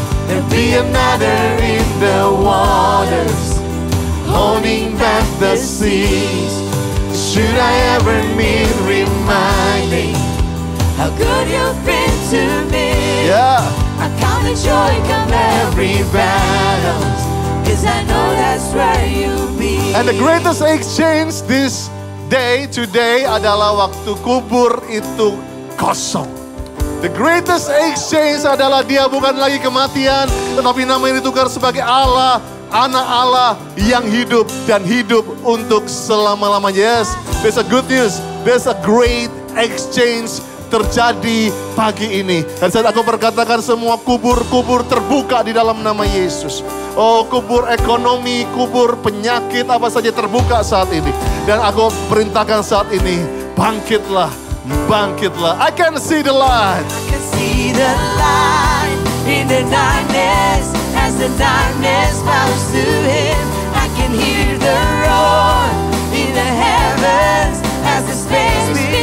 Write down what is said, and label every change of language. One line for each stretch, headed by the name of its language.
English: There be another in the waters, holding back the seas. Should I ever need reminding how good you've been to me? Yeah. I count the joy come every battle, 'cause I know that's where you'll be. And the greatest exchange this day, today
Indonesian: adalah waktu kubur itu kosong.
English: The greatest exchange
Indonesian: adalah dia bukan lagi kematian, tetapi namanya ditukar sebagai Allah, anak Allah yang hidup dan hidup untuk selama-lamanya.
English: Yes, there's a good news. There's a great exchange
Indonesian: terjadi pagi ini. Dan saat aku berkatakan semua kubur-kubur terbuka di dalam nama Yesus. Oh, kubur ekonomi, kubur penyakit, apa saja terbuka saat ini. Dan aku perintahkan saat ini, bangkitlah, bangkitlah.
English: I can see the light. I can see the light in the darkness, as the darkness bows to Him. I can hear the roar in the heavens, as the space